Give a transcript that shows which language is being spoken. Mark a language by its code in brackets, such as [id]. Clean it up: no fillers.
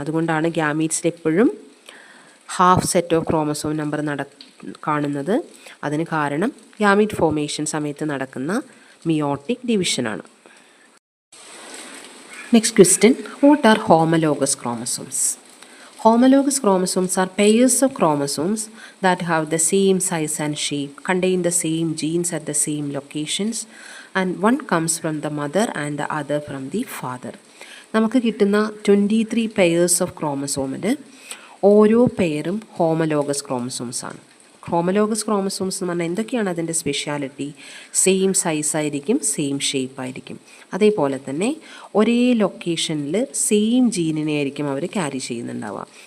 [ml] അതുകൊണ്ടാണ് ഗ്യാമീറ്റ്സിൽ എപ്പോഴും half set of chromosome number കാണുന്നത്. അതിന് കാരണം ഗ്യാമീറ്റ് ഫോർമേഷൻ സമയത്ത് നടക്കുന്ന മിയോട്ടിക് ഡിവിഷനാണ്. [en] Next question, what are homologous chromosomes? Homologous chromosomes are pairs of chromosomes that have the same size and shape, contain the same genes at the same locations, and one comes from the mother and the other from the father. [ml] നമുക്ക് കിട്ടുന്ന 23 [en] pairs of chromosomes [ml] ഓരോ പെയറും homologous chromosomes ആണ്. Homologous chromosomes എന്ന് പറഞ്ഞാൽ എന്തൊക്കെയാണ് അതിൻ്റെ speciality? Same size ആയിരിക്കും, same shape ആയിരിക്കും. അതേപോലെ തന്നെ ഒരേ ലൊക്കേഷനിൽ സെയിം ജീനിനെ ആയിരിക്കും അവർ ക്യാരി ചെയ്യുന്നുണ്ടാവുക.